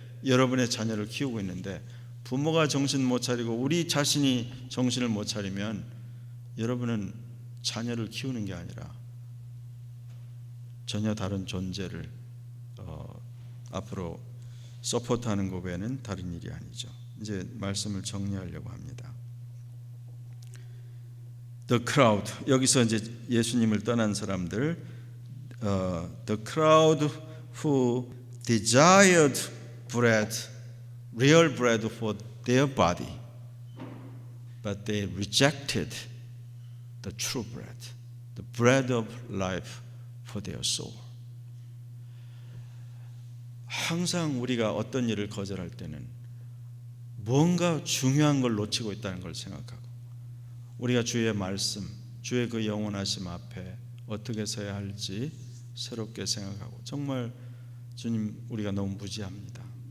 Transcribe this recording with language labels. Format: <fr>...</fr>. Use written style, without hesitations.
<ko>여러분의 자녀를 키우고 있는데, 부모가 정신 못 차리고 우리 자신이 정신을 못 차리면 여러분은 자녀를 키우는 게 아니라 전혀 다른 존재를 앞으로 서포트하는 것 외에는 다른 일이 아니죠. 이제 말씀을 정리하려고 합니다.</ko> <en>The crowd,</en> <ko>여기서 이제 예수님을 떠난 사람들,</ko> <en>the crowd who desired bread, real bread for their body, but they rejected the true bread, the bread of life for their soul.</en> <ko>항상 우리가 어떤 일을 거절할 때는 뭔가 중요한 걸 놓치고 있다는 걸 생각하고, 우리가 주의 말씀, 주의 그 영원하심 앞에 어떻게 서야 할지 새롭게 생각하고, 정말 주님, 우리가 너무 무지합니다.</ko>